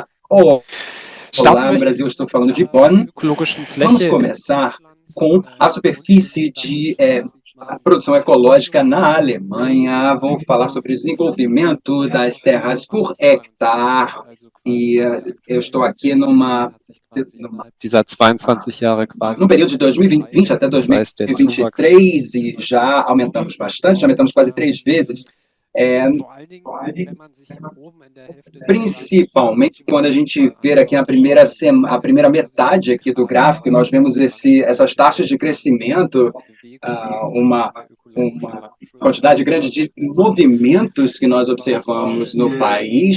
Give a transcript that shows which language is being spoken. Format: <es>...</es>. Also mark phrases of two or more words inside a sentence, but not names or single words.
<pt>Olá, no Brasil, estou falando de Bonn. Vamos começar com a superfície de produção ecológica na Alemanha. Vou falar sobre o desenvolvimento das terras por hectare. E eu estou aqui</pt> <de>dieser 22 Jahre quasi.</de> <pt>no período de 2020 até 2023, e já aumentamos bastante, já aumentamos quase 3 vezes. Principalmente quando a gente vê aqui a primeira metade aqui do gráfico, nós vemos essas taxas de crescimento, uma quantidade grande de movimentos que nós observamos no país.</pt>